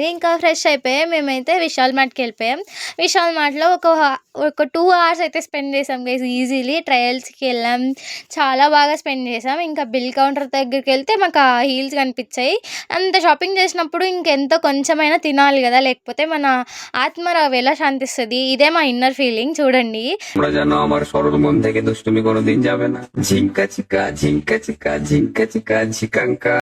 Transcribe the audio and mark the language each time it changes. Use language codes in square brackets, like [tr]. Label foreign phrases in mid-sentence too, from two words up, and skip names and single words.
[te] ఇంకా ఫ్రెష్ అయిపోయి మేమైతే విశాల్ మార్ట్‌కి వెళ్ళిపోయాం. విశాల్ మార్ట్‌లో ఒక 2 అవర్స్ అయితే స్పెండ్ చేసాం గైస్ ఈజీలీ. ట్రయల్స్‌కి వెళ్ళాం. చాలా బాగా స్పెండ్ చేసాం. ఇంకా [en] bill counter [te] దగ్గరికెళ్తే మాకు ఆ హీల్స్ కనిపించాయి. అంత షాపింగ్ చేసినప్పుడు ఇంకెంతో కొంచెమైనా తినాలి కదా! లేకపోతే మన ఆత్మ ఎలా శాంతిస్తది. ఇదే మా [en] inner feeling [te] చూడండి. [bn] তোমরা জানো আমার সরল মন থেকে দুষ্টুমি কোনোদিন যাবে না। ঝিঙ্কা চিকা ঝিঙ্কা চিকা ঝিঙ্কা চিকা ঝিকাঙ্কা।